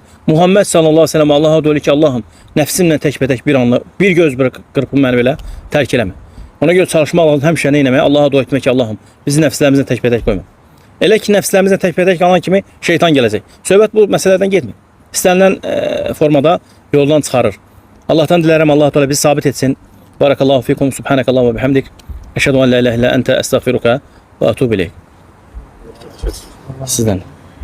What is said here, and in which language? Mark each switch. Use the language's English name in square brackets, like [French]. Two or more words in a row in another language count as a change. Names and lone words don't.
[Azerbaijani] Muhammed [Arabic] صلى الله عليه وسلم [Azerbaijani] Allaha dua edir ki, Allahım, nəfsimlə təkbətək bir anlı, bir göz qırpımı məni belə tərk eləmə. Ona görə çalışmaq lazım həmişə nə etmək? Allaha dua etmək ki, Allahım, bizi nəfslərimizlə təkbətək qoyma. Elə ki, nəfslərimizlə təkbətək qalan kimi şeytan gələcək. Söhbət bu məsələdən getmir. İstənilən formada yoldan çıxarır. Allahdan dilərəm, Allah Teala bizi sabit etsin. [Arabic] بارك الله فيكم, سبحانك اللهم وبحمدك. أشهد أن لا إله إلا أنت أستغفرك وأتوب إليك. [Azerbaijani] Sizdən.